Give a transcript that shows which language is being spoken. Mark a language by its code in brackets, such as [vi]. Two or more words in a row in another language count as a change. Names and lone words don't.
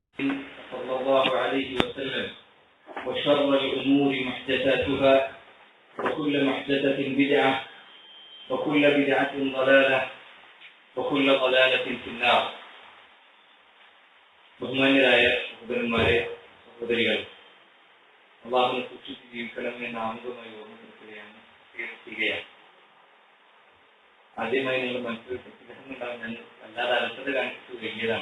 [ar] صلى الله عليه وسلم وشر الأمور محدثاتها وكل محدثة بدعة وكل بدعة ضلالة وكل ضلالة في النار. [ml] ബഹുമാന്യരായ സഹോദരന്മാരെ, സഹോദരികൾ, അല്ലാഹുവിനെ സൂക്ഷിച്ച് ജീവിക്കണം എന്ന ആമുഖമായി ഓർമ്മപ്പെടുത്തുകയാണ്. ആദ്യമായി നിങ്ങൾ മനസ്സിൽ തെറ്റിദ്ധാരണ ഞാൻ അല്ലാതെ അലസത കാണിച്ചിട്ട് വലിയതാണ്.